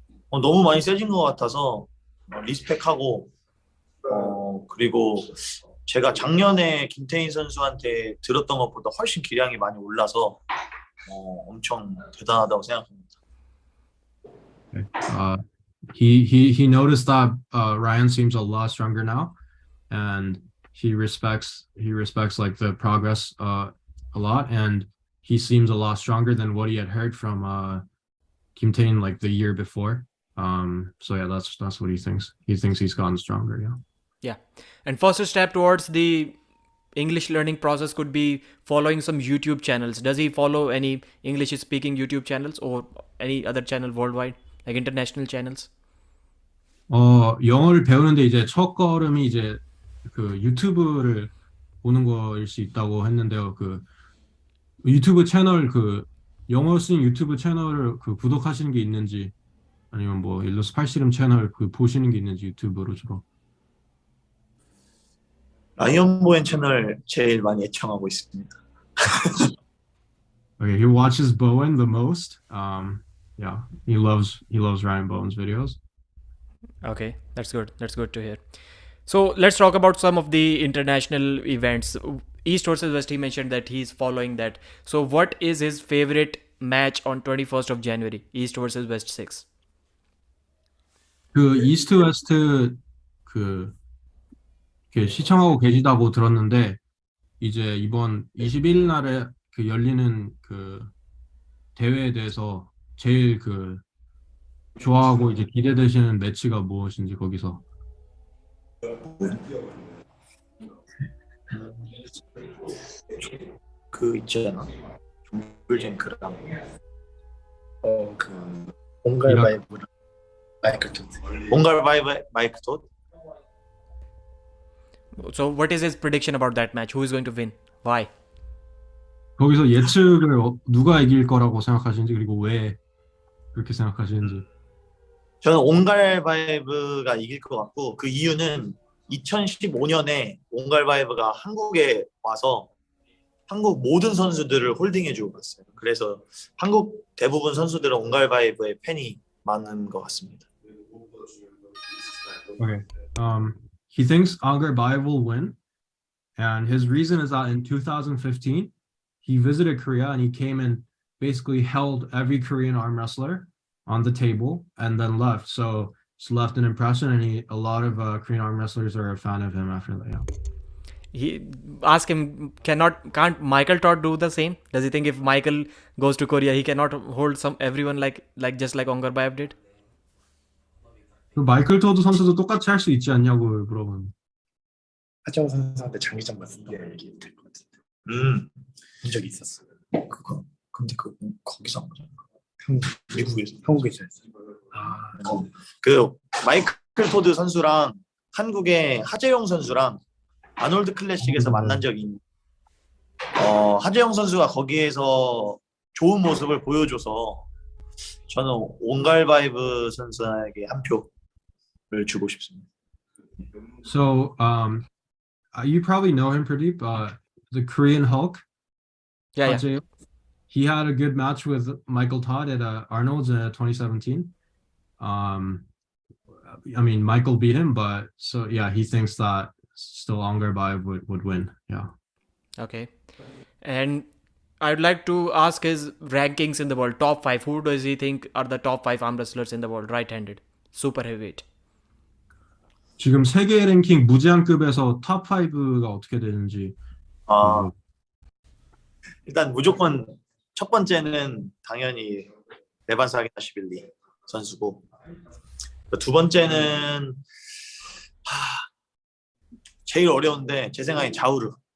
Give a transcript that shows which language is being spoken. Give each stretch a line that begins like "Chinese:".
Korean: 너무 많이 세진 것 같아서 리스펙하고 그리고 제가 작년에 김태인 선수한테 들었던 것보다 훨씬 기량이 많이 올라서 엄청 대단하다고 생각합니다.
English: Okay. He noticed that Ryan seems a lot stronger now, and he respects like the progress a lot, and he seems a lot stronger than what he had heard from Kim Tae-in like the year before. So yeah, that's what he thinks. He thinks he's gotten stronger. Yeah. Yeah. And first step towards the English learning process could be following some YouTube channels. Does he follow any English speaking YouTube channels or any other channel worldwide, like international channels?
Korean: 영어를 배우는데 이제 첫 걸음이 이제 그 유튜브를 보는 거일 수 있다고 했는데요. 그 유튜브 채널 그 영어 쓰는 유튜브 채널을 그 구독하시는 게 있는지 아니면 뭐 예를 들어서 팔씨름 채널 그 보시는 게 있는지 유튜브로 주로. 라이언 보엔 채널 제일 많이 애청하고 있습니다.
English: Okay, he watches Bowen the most. Yeah, he loves Ryan Bowen's videos. Okay, that's good. That's good to hear. So let's talk about some of the international events. East versus West, he mentioned that he's following that. So what is his favorite match on 21st of January? East versus West 6.
Korean: 그 이스트 웨스트 그 시청하고 계시다고 들었는데 이제 이번 21일 날에 그 열리는 그 대회에 대해서 제일 그 좋아하고 이제 기대되시는 매치가 무엇인지 거기서. 그 있잖아. 정글쟁크랑 그 옹갈 이라 바이브랑 마이크 톳. 옹갈 바이브 마이크 톳.
English: So what is his prediction about that match? Who is going to win? Why?
Korean: 거기서 예측을 누가 이길 거라고 생각하시는지 그리고 왜 그렇게 생각하시는지. 저는 옹갈 바이브가 이길 것 같고 그 이유는 2015년에 옹갈 바이브가 한국에 와서 한국 모든 선수들을 홀딩해주고 갔어요. 그래서 한국 대부분 선수들은 옹갈 바이브의 팬이 많은 것 같습니다.
English: Okay. He thinks Angarbai will win, and his reason is that in 2015 he visited Korea and he came and basically held every Korean arm wrestler on the table and then left. So it's left an impression, and a lot of Korean arm wrestlers are a fan of him after that. Yeah. He ask him, can't Michael Todd do the same? Does he think if Michael goes to Korea, he cannot hold everyone like just like Ongarbayev did?
Korean: 그 마이클 토드 선수도 똑같이 할 수 있지 않냐고 물어본. 하정우 선수한테 장기전 맞는다고 얘기될 것 같은데 본 적이 있었어. 그거 근데 그 거기서 한 거잖아. 미국에서 한국에서 했어. 그 마이클 토드 선수랑 한국의 하재용 선수랑 아놀드 클래식에서 만난 적이 있는. 하재용 선수가 거기에서 좋은 모습을 보여줘서 저는 옹갈바이브 선수에게 한 표를 주고 싶습니다.
English: So you probably know him, Pradeep. The Korean Hulk. Yeah. He had a good match with Michael Todd at Arnold's in 2017. I mean, Michael beat him, but so yeah, he thinks that still Angarbai would win. Yeah. Okay. And I'd like to ask his rankings in the world, top 5. Who does he think are the top 5 arm wrestlers in the world, right-handed, super heavyweight?
Korean: 지금 세계 랭킹 무제한급에서 탑 5가 어떻게 되는지. 일단 무조건 첫 번째는 당연히 레반 사기나시빌리 선수고, 두 번째는 제일 어려운데 제 생각에 자우르.